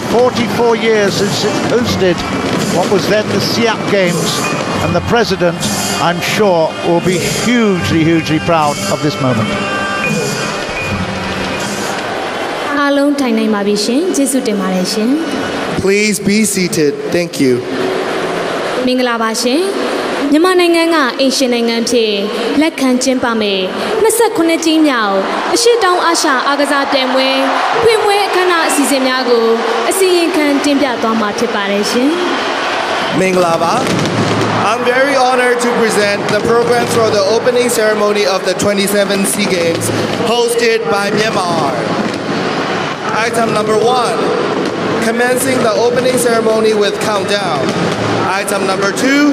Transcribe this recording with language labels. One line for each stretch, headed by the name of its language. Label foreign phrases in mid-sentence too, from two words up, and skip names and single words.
English: 44 years since it hosted what was then the Siak Games, and the President, I'm sure, will be hugely, hugely proud of this moment. Please be seated. Thank you.
Burmese: Myanmar နိုင်ငံကအိမ်ရှင်နိုင်ငံဖြစ်လက်ခံကျင်းပမယ်29ကြိမ်မြောက်အရှေ့တောင်အာရှအားကစားပြိုင်ပွဲဖွင့်ပွဲအခမ်းအနားအစီအစဉ်များကိုအစီရင်ခံတင်ပြသွားမှာဖြစ်ပါတယ်ရှင်။ Minglaba.
English: I'm very honored to present the program for the opening ceremony of the 27 SEA Games hosted by Myanmar. Item number 1. Commencing the opening ceremony with countdown. Item number 2.